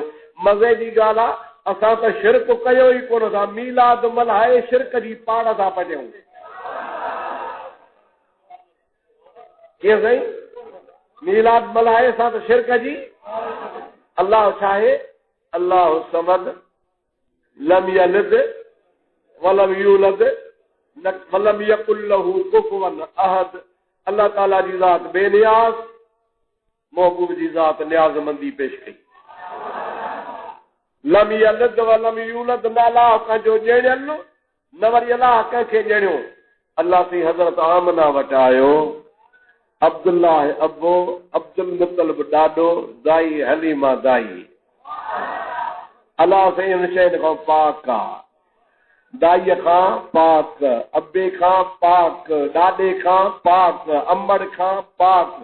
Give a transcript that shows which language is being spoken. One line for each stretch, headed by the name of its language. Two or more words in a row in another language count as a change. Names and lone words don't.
Sindhi: मज़े जी ॻाल्हि आहे, असां त शिरक कयो ई कोन था, मीलाद मल्हाए शिरक जी पाड़ था पॼूं। कीअं साईं? मीलाद मल्हाए असां त शिरक जी। अल्लाह छा आहे?
Arabic: الله الصمد لم يلد ولم يولد ولم يكن له كفوا أحد.
Sindhi: अल्लाह ताला जी ज़ात बेनियाज़, महबूब जी ज़ात नियाज़मंदी पेश कई।
Arabic: لم يلد ولم يولد,
Sindhi: न अलाह कंहिंजो ॼणियल न वरी अलाह कंहिंखे ॼणियो। अल्लाह से हज़रत आमना वटि आयो, अब्दुल्लाह अबो, अब्दुल मुतलिब ॾाॾो, दाई हलीमा दाई। अलाह से इन शयुनि खां पाक आहे, दाईअ खां पाक, अबे खां पाक, ॾाॾे खां पाक, अमड़ खां पाक।